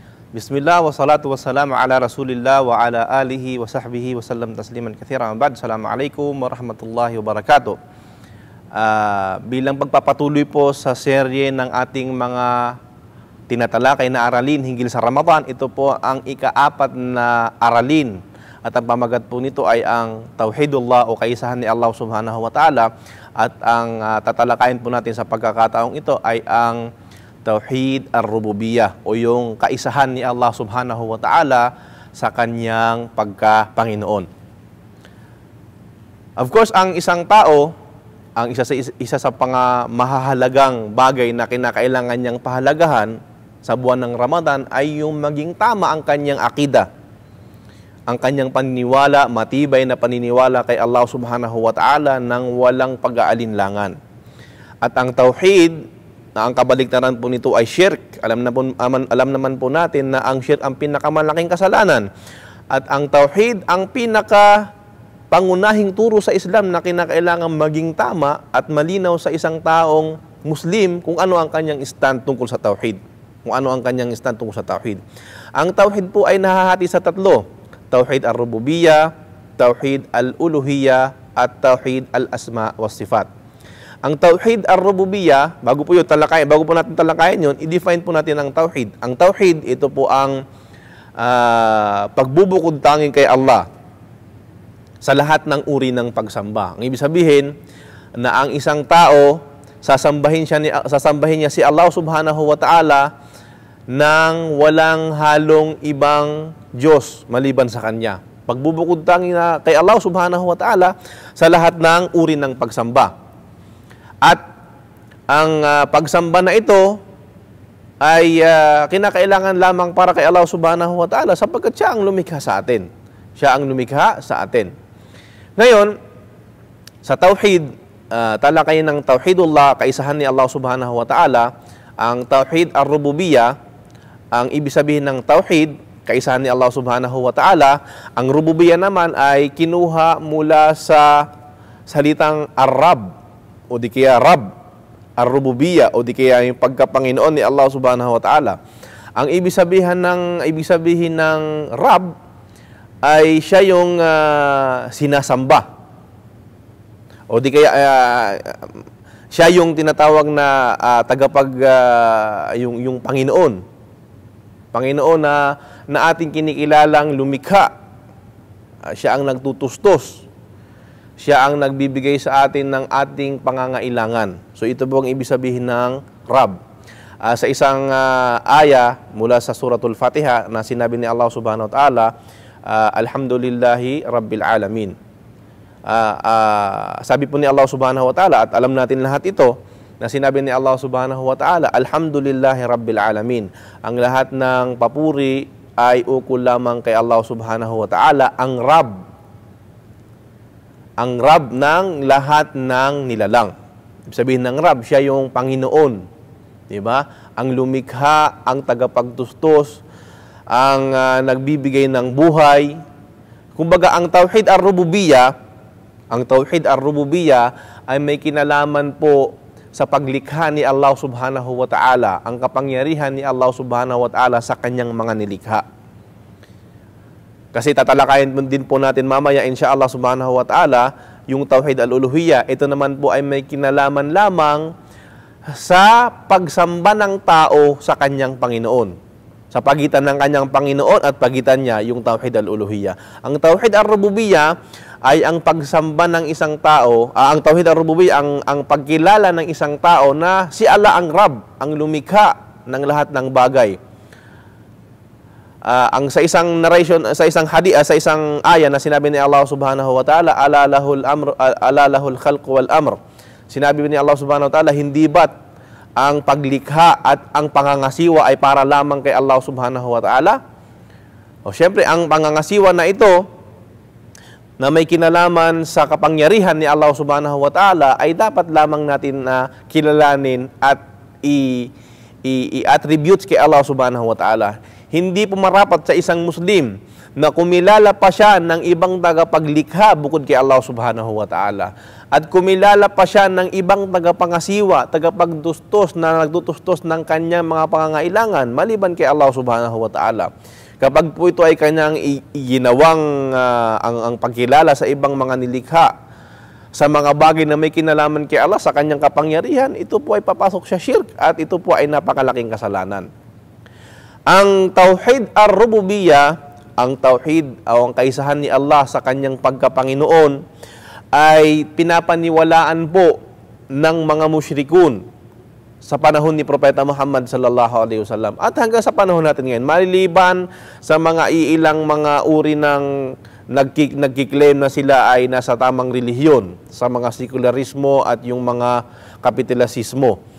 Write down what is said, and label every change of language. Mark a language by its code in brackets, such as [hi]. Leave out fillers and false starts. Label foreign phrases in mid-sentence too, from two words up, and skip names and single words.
[ar] بسم الله والصلاة والسلام على رسول الله وعلى آله وصحبه وسلم تسليما كثيرا. Ba'd. السلام عليكم ورحمة الله وبركاته. [tl] Bilang pagpapatuloy po sa serye ng ating mga tinatalakay na aralin hinggil sa Ramadan, ito po ang ika-4 na aralin at ang pamagat po nito ay ang Tauhidullah o kaisahan ni Allah [ar] سبحانه وتعالى, [tl] at ang tatalakayin po natin sa pagkakataong ito ay ang [ar] توحيد الربوبية [tl] o yung kaisahan ni Allah [ar] سبحانه وتعالى [tl] sa kanyang pagka-Panginoon. [en] Of course, [tl] ang isang tao, ang isa sa mahahalagang bagay na kinakailangan niyang pahalagahan sa buwan ng Ramadan ay yung maging tama ang kanyang akida, ang kanyang paniniwala, matibay na paniniwala kay Allah [ar] سبحانه وتعالى [tl] nang walang pag-aalinlangan. At ang tauhid, na ang kabaligtaran po nito ay shirk. Alam naman po natin na ang shirk ang pinakamalaking kasalanan. At ang tauhid ang pangunahing turo sa Islam na kinakailangan maging tama at malinaw sa isang taong Muslim kung ano ang kanyang stand tungkol sa tauhid. Kung ano ang kanyang stand tungkol sa tauhid. Ang tauhid po ay nahahati sa tatlo: [ar] توحيد الربوبية، توحيد الألوهية، at توحيد الأسماء والصفات. [tl] Ang [ar] توحيد الربوبية, [tl] bago po natin talakayin yun, i-define po natin ang Tauhid. Ang Tauhid, ito po ang pagbubukod tanging kay Allah sa lahat ng uri ng pagsamba. Ang ibig sabihin na ang isang tao, sasambahin niya si Allah [ar] سبحانه وتعالى [tl] nang walang halong ibang Diyos maliban sa Kanya. Pagbubukod tanging kay Allah [ar] سبحانه وتعالى [tl] sa lahat ng uri ng pagsamba. At ang pagsamba na ito ay kinakailangan lamang para kay Allah [ar] سبحانه وتعالى [tl] sapagkat siya ang lumikha sa atin. Siya ang lumikha sa atin. Ngayon, sa tauhid, talakayin ng Tauhidullah, kaisahan ni Allah [ar] سبحانه وتعالى, [tl] ang [ar] توحيد الربوبية, [tl] ang ibig sabihin ng tauhid, kaisahan ni Allah [ar] سبحانه وتعالى, [tl] ang Rububiyyah naman ay kinuha mula sa salitang Ar-Rab, o di kaya Rab, ar-Rububiyyah, o di kaya yung pagkapanginoon ni Allah [ar] سبحانه وتعالى. [tl] Ang ibig sabihin ng Rab ay siya yung sinasamba. O di kaya siya yung tinatawag na yung Panginoon. Panginoon na ating kinikilalang lumikha. Siya ang nagtutustos. Siya ang nagbibigay sa atin ng ating pangangailangan. So ito po ang ibig sabihin ng Rab. Sa isang aya mula sa Suratul Fatiha na sinabi ni Allah [ar] سبحانه وتعالى, الحمد لله رب العالمين. [tl] Sabi po ni Allah [ar] سبحانه وتعالى, [tl] at alam natin lahat ito, na sinabi ni Allah [ar] سبحانه وتعالى, الحمد لله رب العالمين. [tl] Ang lahat ng papuri ay ukol lamang kay Allah [ar] سبحانه وتعالى, [tl] ang Rab. Ang Rab ng lahat ng nilalang. Ibig sabihin ng Rab, siya yung Panginoon. Diba? Ang lumikha, ang tagapagtustos, ang nagbibigay ng buhay. Kumbaga, ang [ar] توحيد الربوبية [tl] ay may kinalaman po sa paglikha ni Allah [ar] سبحانه وتعالى, [tl] ang kapangyarihan ni Allah [ar] سبحانه وتعالى [tl] sa kanyang mga nilikha. Kasi tatalakayin din po natin mamaya [ar] إن شاء الله سبحانه وتعالى [tl] yung [ar] توحيد الألوهية. [tl] Ito naman po ay may kinalaman lamang sa pagsamba ng tao sa kanyang Panginoon. Sa pagitan ng kanyang Panginoon at pagitan niya yung [ar] توحيد الألوهية. [tl] Ang [ar] توحيد الربوبية [tl] ay ang pagsamba ng isang tao, ang [ar] توحيد الربوبية [tl] ang pagkilala ng isang tao na si Allah ang Rab, ang lumikha ng lahat ng bagay. Ang sa isang narration, sa isang hadith, sa isang aya na sinabi ni Allah [ar] سبحانه وتعالى, ألا له الخلق والأمر. [tl] Sinabi ni Allah [ar] سبحانه وتعالى, [tl] hindi ba't ang paglikha at ang pangangasiwa ay para lamang kay Allah [ar] سبحانه وتعالى? [tl] O syempre, ang pangangasiwa na ito na may kinalaman sa kapangyarihan ni Allah [ar] سبحانه وتعالى [tl] ay dapat lamang natin na kilalanin at i-attributes kay Allah [ar] سبحانه وتعالى. [tl] Hindi po marapat sa isang Muslim na kumilala pa siya ng ibang tagapaglikha bukod kay Allah [ar] سبحانه وتعالى. [tl] At kumilala pa siya ng ibang tagapangasiwa, tagapagtustos na nagtutustos ng kanyang mga pangangailangan maliban kay Allah [ar] سبحانه وتعالى. [tl] Kapag po ito ay kanyang ginawang ang pagkilala sa ibang mga nilikha, sa mga bagay na may kinalaman kay Allah sa kanyang kapangyarihan, ito po ay papasok sa shirk at ito po ay napakalaking kasalanan. Ang [ar] توحيد الربوبية, [tl] ang tauhid o ang kaisahan ni Allah sa kanyang pagkapanginoon ay pinapaniwalaan po ng mga musyrikun sa panahon ni Propeta Muhammad [ar] صلى الله عليه وسلم [tl] at hanggang sa panahon natin ngayon, maliliban sa mga iilang mga uri ng nagkiklaim na sila ay nasa tamang relihiyon, sa mga sekularismo at yung mga kapitalismo.